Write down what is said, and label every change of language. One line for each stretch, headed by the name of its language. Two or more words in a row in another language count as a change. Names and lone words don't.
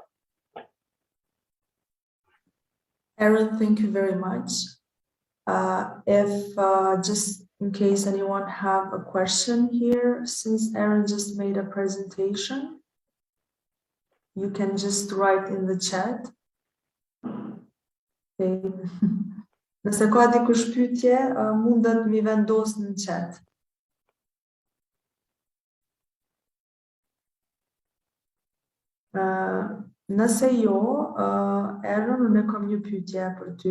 English: Aaron, thank you very much. Just in case anyone have a question here, since Aaron just made a presentation, you can just write in the chat. Okay.
Albanian: Nëse ka dikush pyetje, mundet mi vendos në chat. Nëse jo, Aaron, unë kam një pyetje për ty.